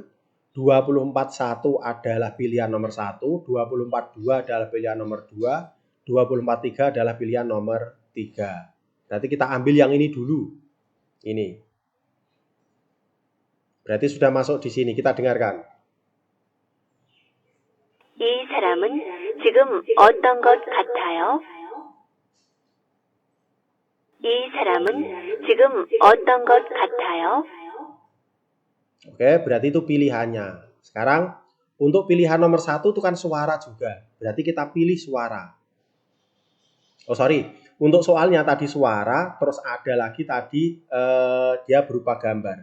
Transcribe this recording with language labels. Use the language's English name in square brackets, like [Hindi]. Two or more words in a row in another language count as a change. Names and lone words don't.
[Indonesian] 24.1 adalah pilihan nomor 1. 24.2 adalah pilihan nomor 2. 24.3 adalah pilihan nomor 3. Berarti kita ambil yang ini dulu. Ini. Berarti sudah masuk di sini. Kita dengarkan. [Korean] 이 사람은 지금 어떤 것 같아요? 이 사람은 지금 어떤 것 같아요? [Indonesian] Oke, berarti itu pilihannya. Sekarang untuk pilihan nomor 1 itu kan suara juga. Berarti kita pilih suara. Oh sorry. Untuk soalnya tadi suara, terus ada lagi tadi dia berupa gambar.